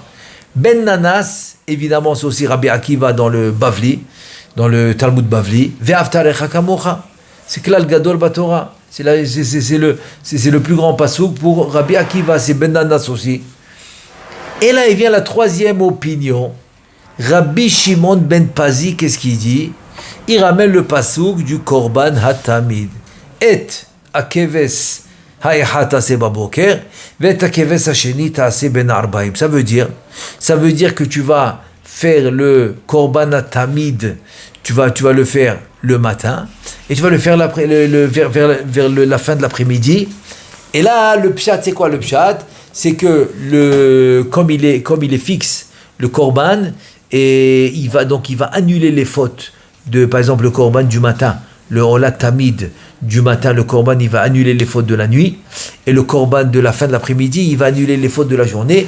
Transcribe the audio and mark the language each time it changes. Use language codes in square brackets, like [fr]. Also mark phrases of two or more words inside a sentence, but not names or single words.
[fr] Ben Nanas, évidemment c'est aussi Rabbi Akiva dans le Bavli, dans le Talmud Bavli, [he] ואהבת לרעך כמוך, [fr] c'est [he] כלל גדול בתורה. [fr] C'est le plus grand pasouk pour Rabbi Akiva, c'est Ben Nanas aussi. Et là, il vient la troisième opinion. Rabbi Shimon ben Pazi, qu'est-ce qu'il dit? Il ramène le pasouk du [he] קרבן התמיד. את הכבש האחד תעשה בבקר, ואת הכבש השני תעשה בין הערבים. [fr] Ça veut dire que tu vas faire le [he] קרבן התמיד, [fr] tu vas le faire le matin, et tu vas le faire vers la fin de l'après-midi. Et là, le pshat, c'est quoi le pshat? C'est que comme il est fixe, le korban, et il va annuler les fautes de, par exemple, le korban du matin, le [he] עולת תמיד [fr] du matin, le korban, il va annuler les fautes de la nuit, et le korban de la fin de l'après-midi, il va annuler les fautes de la journée.